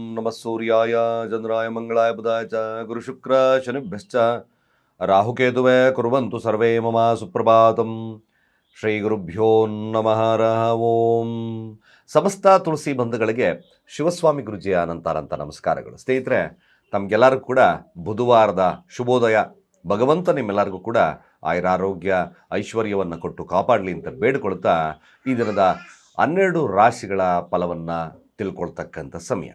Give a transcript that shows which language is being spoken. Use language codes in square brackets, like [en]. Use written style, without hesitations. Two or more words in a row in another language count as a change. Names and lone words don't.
[sa] ನಮಃ ಸೂರ್ಯಾಯ ಚಂದ್ರಾಯ ಮಂಗಳಾಯ ಬುಧಾಯ ಚ ಗುರುಶುಕ್ರ ಶನಿಭ್ಯಶ್ಚ ರಾಹುಕೇತುವೇ ಕುರ್ವಂತು ಸರ್ವೇ ಮಮ ಸುಪ್ರಭಾತಂ. ಶ್ರೀ ಗುರುಭ್ಯೋ ನಮಃ ಹರಃ ಓಂ. [kn] ಸಮಸ್ತ ತುಳಸಿ ಬಂಧುಗಳಿಗೆ ಶಿವಸ್ವಾಮಿ ಗುರುಜಿಯ ಅನಂತ ನಮಸ್ಕಾರಗಳು. ಸ್ನೇಹಿತರೆ, ತಮಗೆಲ್ಲರಿಗೂ ಕೂಡ ಬುಧವಾರದ ಶುಭೋದಯ. ಭಗವಂತ ನಿಮ್ಮೆಲ್ಲರಿಗೂ ಕೂಡ ಆಯುರಾರೋಗ್ಯ ಐಶ್ವರ್ಯವನ್ನು ಕೊಟ್ಟು ಕಾಪಾಡಲಿ ಅಂತ ಬೇಡಿಕೊಳ್ತಾ ಈ ದಿನದ 12 ರಾಶಿಗಳ ಫಲವನ್ನು ತಿಳ್ಕೊಳ್ತಕ್ಕಂಥ ಸಮಯ.